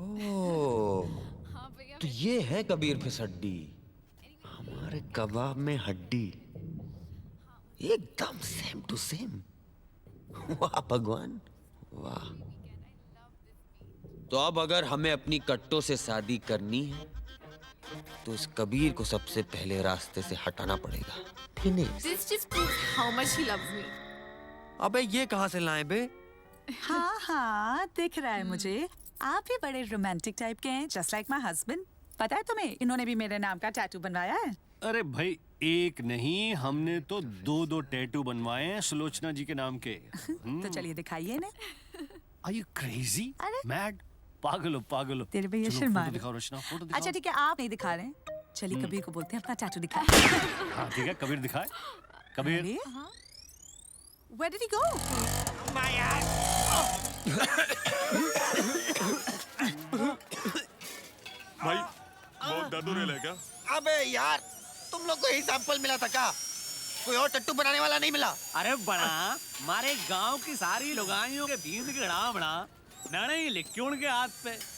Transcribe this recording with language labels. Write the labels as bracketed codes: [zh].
[hi] ओह, तो ये है कबीर फिसड्डी, हमारे कबाब में हड्डी, एकदम सेम टू सेम। वाह भगवान वाह। तो अब अगर हमें अपनी कट्टों से शादी करनी है तो इस कबीर को सबसे पहले रास्ते से हटाना पड़ेगा। [en] Finish. This just proves how much he loves me. [hi] अबे ये कहाँ से लाए बे? हाँ हाँ दिख रहा है मुझे, आप भी बड़े रोमांटिक टाइप के हैं, [en] Just like my husband. [hi] पता है तुम्हें, इन्होंने भी मेरे नाम का टैटू बनवाया है। अरे भाई एक नहीं, हमने तो दो टैटू बनवाए हैं सुलोचना जी के नाम के। तो चलिए दिखाइए इन्हें। [en] Are you crazy? [hi] अरे? Mad? पागल हो। तेरे भैया चलो, शर्मा फोटो रहे। दिखाओ रचना, फोटो दिखाओ। अच्छा ठीक है, आप नहीं दिखा रहे हैं, चलिए कबीर को बोलते हैं अपना टैटू दिखा। हाँ ठीक है, कबीर दिखाए। कबीर [en] अरे, Where did he go? [hi] भाई बहुत दर्द हो रहा है क्या? अबे यार, तुम लोग को ही सैंपल मिला था क्या? कोई और टट्टू बनाने वाला नहीं मिला? अरे बना मारे गांव की सारी लुगाइयों के बीच के नाम बना नहीं लिखी उनके हाथ पे।